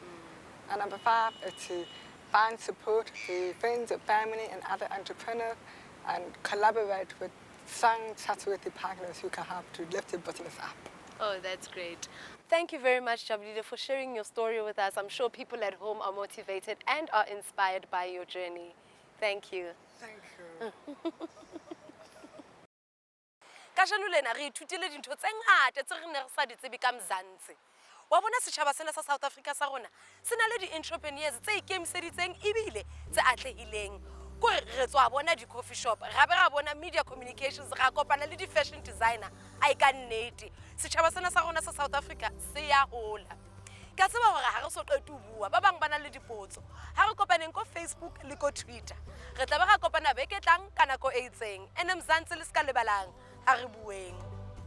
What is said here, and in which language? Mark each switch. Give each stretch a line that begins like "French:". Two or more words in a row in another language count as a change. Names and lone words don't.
English: And number five is to find support through friends or family and other entrepreneurs and collaborate with some trustworthy partners who can help to lift your business up. Oh, that's great. Thank you very much, Jabulile, for sharing your story with us. I'm sure people at home are motivated and are inspired by your journey. Thank you. Thank you.
Southern Sotho: Kajeno lena re ithutile dintho tse ngata tse re ne re sa di tsebe ka Mzansi. wa bona setjhaba sena sa South Africa sa rona se na le di-entrepreneurs tse ikemiseditseng ebile tse atlehileng ko re tswa bona di-
English: coffee shop
Southern Sotho: gape ra bona
English: media communications
Southern Sotho: ga kopana le di-
English: fashion designer
Southern Sotho: a ka nnete setjhaba sena sa rona sa South Africa se ya hola ka tseba hore ha re so qete ho bua ba bang bana le dipotso ha re kopaneng ko Facebook le ko Twitter re tla ba ga kopana beke tlang kana ko e itseng ene Mzansi le ska lebalang a re bueng